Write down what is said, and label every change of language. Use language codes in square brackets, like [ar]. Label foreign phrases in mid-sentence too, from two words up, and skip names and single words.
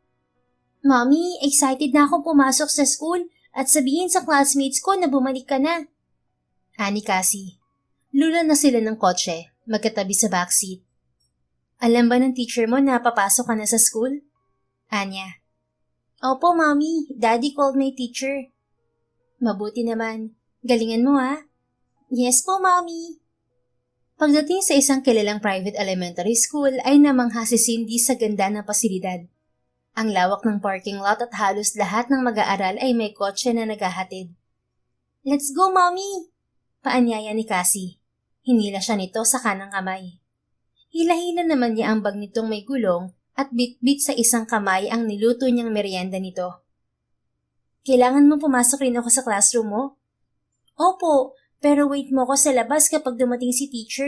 [tl] Mommy, excited na akong pumasok sa school at sabihin sa classmates ko na bumalik ka na. Ani Cassie. Lulan na sila ng kotse, magkatabi sa backseat. Alam ba ng teacher mo na papasok ka na sa school? Anya. Opo, Mommy. [en] Daddy called my teacher. [tl] Mabuti naman. Galingan mo, ha? Yes po, Mommy. Pagdating sa isang kilalang private elementary school ay namangha si Cindy sa ganda ng pasilidad. Ang lawak ng parking lot at halos lahat ng mag-aaral ay may kotse na naghahatid. [en] Let's go, Mommy! [tl] Paanyaya ni Cassie. Hinila siya nito sa kanang kamay. Hila-hila naman niya ang bag nitong may gulong at bit-bit sa isang kamay ang niluto niyang merienda nito. Kailangan mo pumasok rin ako sa classroom mo? Opo, pero wait mo ko sa labas kapag dumating si teacher.